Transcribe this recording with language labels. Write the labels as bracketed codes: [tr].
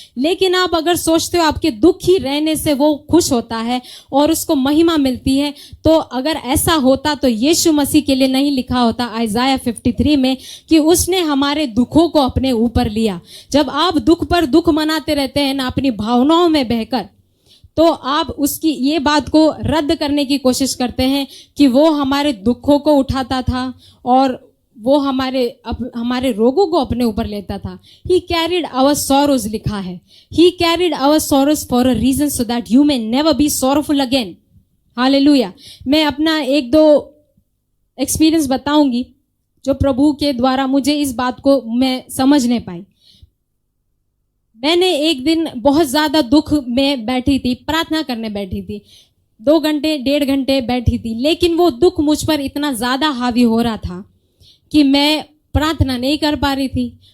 [hi] लेकिन आप अगर सोचते हो आपके दुखी रहने से वो खुश होता है और उसको महिमा मिलती है, तो अगर ऐसा होता तो यीशु मसीह के लिए नहीं लिखा होता आइज़ाया 53 में कि उसने हमारे दुखों को अपने ऊपर लिया। जब आप दुख पर दुख मनाते रहते हैं ना, अपनी भावनाओं में बहकर, तो आप उसकी ये बात को रद्द करने की कोशिश करते हैं कि वो हमारे दुखों को उठाता था और वो हमारे रोगों को अपने ऊपर लेता था। [en] He carried our sorrows [hi] लिखा है। [en] He carried our sorrows for a reason so that you may never be sorrowful again. [hi] Hallelujah. मैं अपना 1-2 एक्सपीरियंस बताऊंगी जो प्रभु के द्वारा मुझे इस बात को मैं समझने पाई। मैंने एक दिन बहुत ज्यादा दुख में बैठी थी, प्रार्थना करने बैठी थी, 2 घंटे 1.5 घंटे बैठी थी, लेकिन वो दुख मुझ पर इतना ज्यादा हावी हो रहा था कि मैं प्रार्थना नहीं कर पा रही थी।